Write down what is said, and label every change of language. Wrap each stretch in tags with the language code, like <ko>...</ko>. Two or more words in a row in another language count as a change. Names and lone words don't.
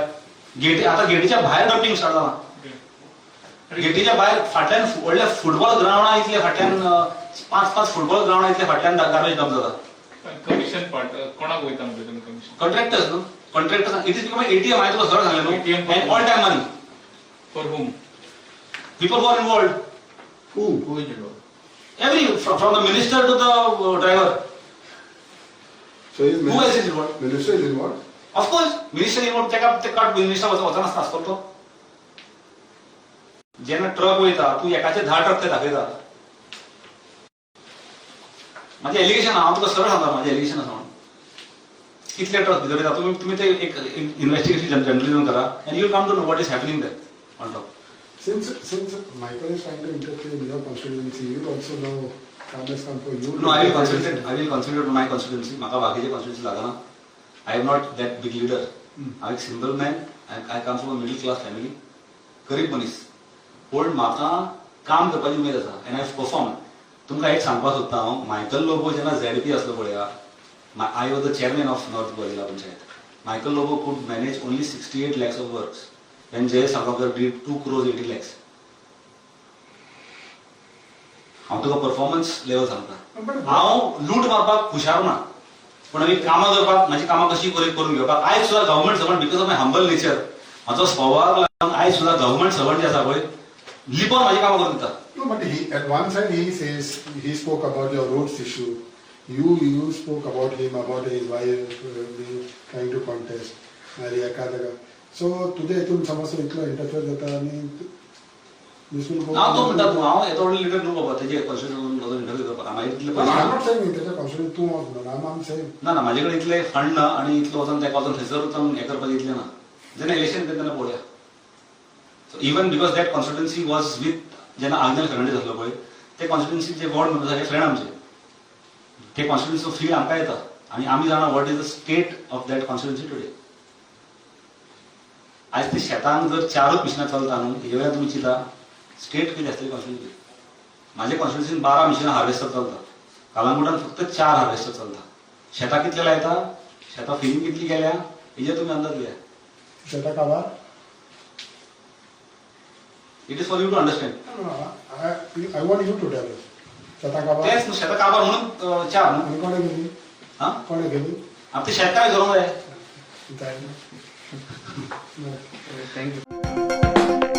<kok>गेटी आता गेटीच्या भायर</kok> <en>dumping start</en> <kok>जाला. गेटीच्या भायर फाटल्यान व्हडले फुटबॉल ग्राउंडा इतले फाटल्यान 5-5 फुटबॉल ग्राउंडा इतले फाटल्यान</kok> <en>garbage dump</en> <kok>जाता.</kok> <en>commission part</en> <kok>कोणाक वयता म्हणजे तुमी कमिशन? कॉन्ट्रॅक्टर्स न्हू.</kok> <en>contractors it is become ATM.</en> <kok>हांवें तुका सरळ सांगलें न्हू.</kok> <en>and all time money for whom? people who are involved. Who is involved? Every from the minister to the driver. So is Who else is involved? Minister is involved. Of course, minister involved.</en> <kok>ते</kok> <en>card minister</en> <kok>वचना आसता तो. जेन्ना ट्रक वयता तू एकाचे 10 ट्रक ते दाखयता. माझे एलिगेशन हांव तुका सरळ सांगता माझे एलिगेशन आसा म्हणून. कितले ट्रक भितर येता तुम्ही ते एक</kok> <en>investigation journalism</en> <kok>करा</kok> <en>and you will come to know what is happening there on top. Since Michael is trying to interfere in your constituency, you also know time has come for you. No, I will concentrate on my constituency.</en> <kok>म्हाका बाकीचे constituency लागना.</kok> <en>I am not that big leader. I am a simple man. I come from a middle class family.</en> <kok>गरीब मनीस. पण म्हाका काम करपाची उमेद आसा</kok> <en>and I have performed.</en> <kok>तुमकां एक सांगपाक सोदता हांव मायकल लोबो जेन्ना ZP आसलो पळया</kok> <en>I was the chairman of North Goa Jilla Panchayat. Michael Lobo could manage only 68 lakhs of works when Jay Savarkar did 2 crores 80 lakhs.</en> <kok>हांव तुका</kok> <en>performance level</en> <kok>सांगता. हांव लूट मारपाक हुशार ना पण हांवें कामां करपाक म्हाजी कामां कशी करून घेवपाक आयज सुद्दां</kok> <en>government servant because of my humble nature</en> <kok>म्हाजो स्वभावाक लागून आयज सुद्दां</kok> <en>government servant</en> <kok>जे आसा पळय लिपोन म्हाजी कामां करून दिता.</kok> <en>No, but at one side he says he spoke about your roads issue. You spoke about him, about his wife trying to contest. So today</en> <kok>तुम समजता इतलो इंटरफेअर जाता आणि</kok> <en>this will go.</en> <kok>हांव तो म्हणटा तूं हांव येदो व्हडलो लिडर न्हू बाबा तेजे कॉन्स्टिट्यूशन इंटरव्यू करपाक हांव इतले</kok> <en>No, I'm not saying</en> <kok>त्याच्या कॉन्स्टिट्यूशन तूं वचना.</kok> <en>I'm saying</en> <kok>ना म्हाजे कडेन इतले फंड ना आनी इतलो वचोन तेका वचोन थंयसर वचोन हें करपाक इतलें ना. जेन्ना इलेक्शन येता तेन्ना पळोवया.</kok> <en>so even because that constituency was with</en> <kok>जेन्ना आग्नेल फर्नांडीस आसलो पळय ते कॉन्स्टिट्युएन्सीचे वॉर्ड मेंबर्स आसले फ्रेंड आमचे. ते कॉन्स्टिट्युएन्सीचो फील आमकां येता आनी आमी जाणा</kok> <en>what is the state of that constituency today.</en> <kok>आयज ते शेतांक जर 4 मिशिनां चलता न्हू हेजे वयल्यान तुमी चिंता स्टेट कितें आसतली कॉन्स्टिट्युएन्सी. म्हाजे कॉन्स्टिट्युएन्सीन 12 मिशिनां हार्वेस्टर चलता. कालांगुटान फक्त 4 हार्वेस्टर चलता. शेतां कितले लायता शेतां फिलींग कितली गेल्या हेजे तुमी अंदाज घेया. शेता काबार.</kok> <en>It is for you to understand. I want you to tell us.</en> <kok>शेता काबार. तेच शेतां काबार म्हणून 4 न्हू. आणि कोणे गेली? हां कोणे गेली? आतां ते शेतकार करूंक जाय. जाय ना.</kok> <en>Thank you.</en>